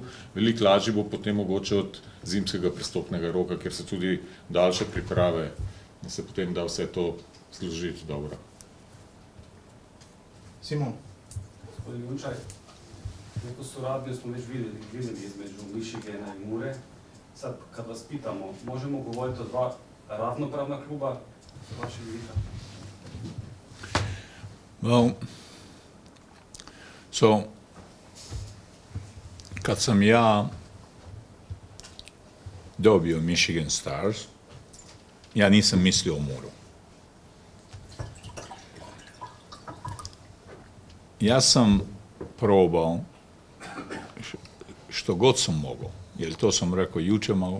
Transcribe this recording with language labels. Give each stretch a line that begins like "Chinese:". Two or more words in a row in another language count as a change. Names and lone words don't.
Slovenian: Veliko lažje bo potem mogoče od zimskega prestopnega roka, kjer so tudi daljše priprave in se potem da vse to zložiti dobro. Simon. Gospodin Junčaj, neko soradnjo smo več videli između Michigana in Mure.
Croatian: Sad, kad vas pitamo, možemo govoriti o dva ravnopravna kluba s vašeg vidika?
English: Well, so,
Croatian: kad sam ja dobio Michigan Stars, ja nisam mislio o Muru. Ja sam probao što god sam mogao, jer to sam rekao jučer malo.